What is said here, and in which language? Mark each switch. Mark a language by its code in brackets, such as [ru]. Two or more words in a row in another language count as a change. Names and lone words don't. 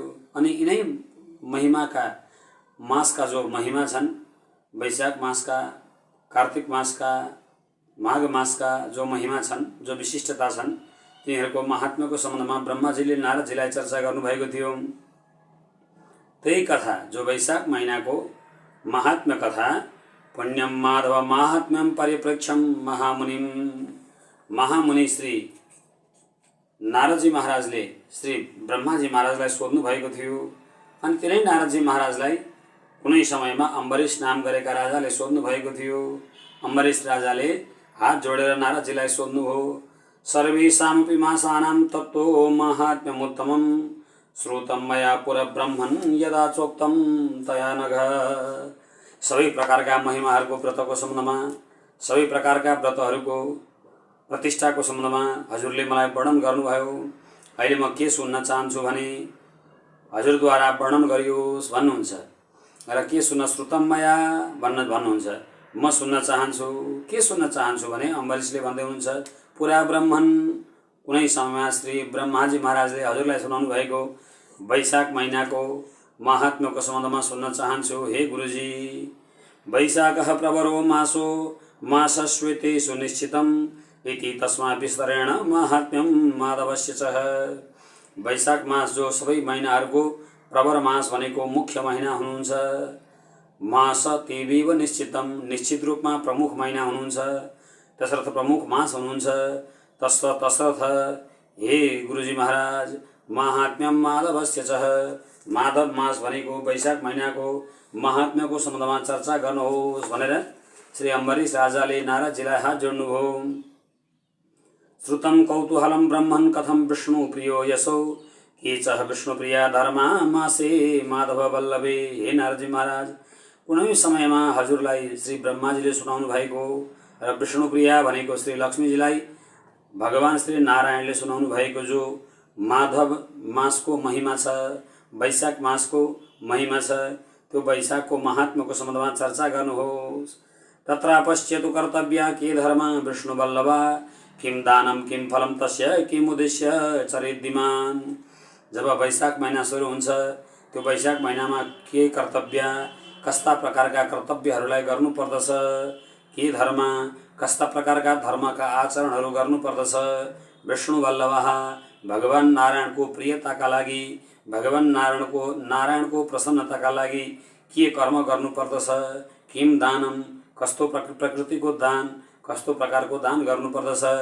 [ne] अनि यिनै महिमाका मासका जो महिमा छन्, वैशाख मासका, कार्तिक मासका, माघ मासका जो महिमा छन्, जो विशिष्टता छन्, तिनीहरूको महात्म्यको सम्बन्धमा ब्रह्माजीले नारदजीलाई चर्चा गर्नुभएको थियो। त्यही कथा जो वैशाख महिनाको महात्म्य कथा, [sa] पुण्यम माधव महात्म्यम परिप्रेक्षम महामुनिम, [ne] महामुनि श्री नारदजी महाराजले श्री ब्रह्माजी महाराजलाई सोध्नु भएको थियो। अनि तिनै नारदजी महाराजलाई कुनै समयमा अम्बरीश नाम गरेका राजाले सोध्नु भएको थियो। अम्बरीश राजाले हात जोडेर नारदजीलाई सोध्नुभयो, [sa] सर्वेषामपि मासानां तत्त्वो माहात्म्यमुत्तमं श्रुतं मया पुरब्रह्मन् यदा चोक्तं तया नघ। [ne] सबै प्रकारका महिमाहरूको व्रतको सम्बन्धमा, सबै प्रकारका व्रतहरूको प्रतिष्ठाको सम्बन्धमा हजुरले मलाई वर्णन गर्नुभयो। अहिले म के सुन्न चाहन्छु भने हजुरद्वारा वर्णन गरियोस् भन्नुहुन्छ र के सुन्न श्रुतमया भन्नुहुन्छ। म सुन्न चाहन्छु। के सुन्न चाहन्छु भने अम्बरीशले भन्दै हुनुहुन्छ [sa] पुरा ब्रह्मन्, [ne] कुनै समयमा श्री ब्रह्माजी महाराजले हजुरलाई सुनाउनु भएको वैशाख महिनाको महात्म्यको सम्बन्धमा सुन्न चाहन्छु। [sa] हे गुरुजी, वैशाखः प्रवरो मासो मासश्वेते सुनिश्चितम् इति तस्मा विस्तरेण माहात्म्यं माधवस्य च। [ne] वैशाख मास जो सबै महिनाहरूको प्रवर मास भनेको मुख्य महिना हुनुहुन्छ। [sa] मास तेवीव निश्चितम, [ne] निश्चित रूपमा प्रमुख महिना हुनुहुन्छ, त्यसर्थ प्रमुख मास हुनुहुन्छ। तसर्थ हे गुरुजी महाराज [sa] माहात्म्यम माधवस्य च, [ne] माधव मास भनेको वैशाख महिनाको महात्म्यको सम्बन्धमा चर्चा गर्नुहोस् भनेर श्री अम्बरीश राजाले नारदजीलाई हात जोड्नुभयो। [sa] श्रुतं कौतूहलं ब्रह्मन् कथं विष्णु प्रियो यसो केचः विष्णुप्रिया धर्मा मासे माधव वल्लभे। [ne] हे नारदजी महाराज, कुनै समयमा हजुरलाई श्री ब्रह्माजीले सुनाउनु भएको र विष्णुप्रिया भनेको श्री लक्ष्मीजीलाई भगवान श्री नारायणले सुनाउनु भएको जो माधव मासको महिमा छ, वैशाख मासको महिमा छ, त्यो वैशाखको महात्म्यको सम्बन्धमा चर्चा गर्नुहोस्। [sa] तत्र पश्यतु कर्तव्या के धर्म विष्णुवल्लभा, किम दानम किम फलम तस्य किम उद्देश्य चरिद्धिमान। [ne] जब वैशाख महिना सुरु हुन्छ त्यो वैशाख महिनामा के कर्तव्य, कस्ता प्रकारका कर्तव्यहरूलाई गर्नुपर्दछ, के धर्म, कस्ता प्रकारका धर्मका आचरणहरू गर्नुपर्दछ, विष्णुवल्लभः भगवान नारायणको प्रियताका लागि, भगवान नारायणको प्रसन्नताका लागि के कर्म गर्नुपर्दछ, [sa] किम दानम [ne] कस्तो प्रकृतिको दान, कस्तो प्रकारको दान गर्नुपर्दछ,